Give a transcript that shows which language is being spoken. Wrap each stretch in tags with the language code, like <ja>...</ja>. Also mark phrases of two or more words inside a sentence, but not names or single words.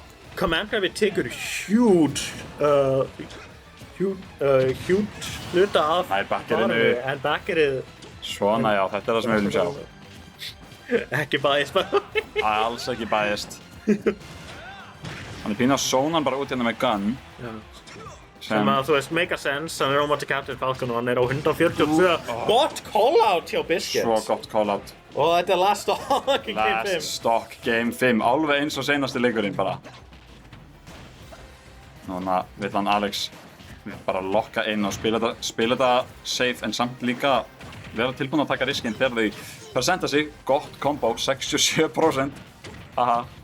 <is>Command Grabbi tekur huge hluta af backerinu. En backerið... Svona, já, þetta er það sem við viljum sjá. Ekki biased bara. Alls ekki biased. Hann er pínu að zóna hann bara út hérna með gun. Já. Sem að, þú veist,</is> <en>make a sense,</en> <is>hann er á móti Captain Falcon og hann er á 142. Gott call-out hjá Biscuit. Svo gott call-out. Og þetta er</is> <en>last stock</en> <is>í Game 5.</is> <en>Last stock</en> <is>Game 5, alveg eins og seinasti leikurinn bara. Núna vill hann Alex bara lokka inn og spila þetta safe en samt líka vera tilbúin að taka riskinn þegar þau fara að senda sig. Gott combo, 67%. Aha.</is>